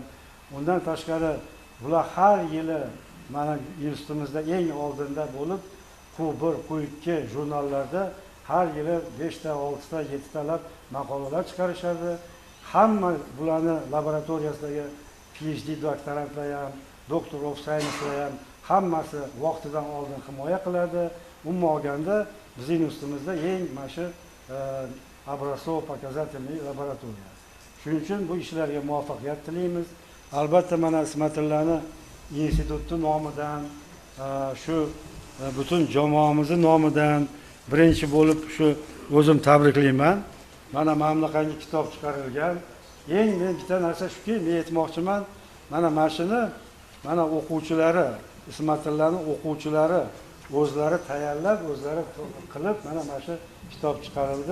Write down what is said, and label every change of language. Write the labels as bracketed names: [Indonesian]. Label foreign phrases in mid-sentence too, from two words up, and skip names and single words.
[Uzbek] Undan tashqari bular har yili mana institutimizda eng oldinda bo'lib, Q1, Q2 jurnallarda har yili 5 ta, 6 ta, 7 talab maqolalar chiqarishadi. Hamma bularni laboratoriyasidagi PhD doktorantlar ham, [English] Doctor of Science'lar [Uzbek] ham hammasi vaqtidan oldin himoya qiladi. Umuman olganda bizning institutimizda eng mana shu образцово-показательный laboratoriya. Shuning uchun bu ishlarga muvaffaqiyat tilaymiz. Albatta mana Ismatillani instituti nomidan, shu butun jamoamizning nomidan birinchi bo'lib shu o'zim tabriklayman. Mana mamlakatga kitob chiqarilgan. Eng men bitta narsa shuki, men aytmoqchiman, mana mashina, mana o'quvchilari, Ismatillaning o'quvchilari o'zlari tayyorlab, o'zlari qilib, mana shu kitob chiqarildi.